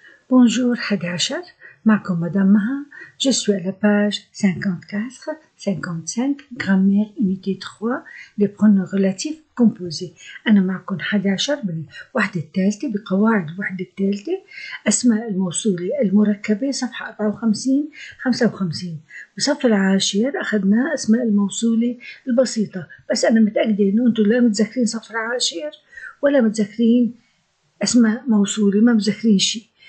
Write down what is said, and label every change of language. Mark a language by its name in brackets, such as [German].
[French] Bonjour [Arabic] 11 معكم مدام مها. [French] Je suis à la page 54, 55, grammaire unité 3, les pronoms relatifs composés. [Arabic] أنا معكم 11 بالوحدة الثالثة بقواعد الوحدة الثالثة أسماء الموصولة المركبة صفحة 54 55. بصف العاشر أخذنا أسماء الموصولة البسيطة، بس أنا متأكدة إنه أنتم لا متذكرين صف العاشر ولا متذكرين أسماء موصولة، ما متذكرين شيء.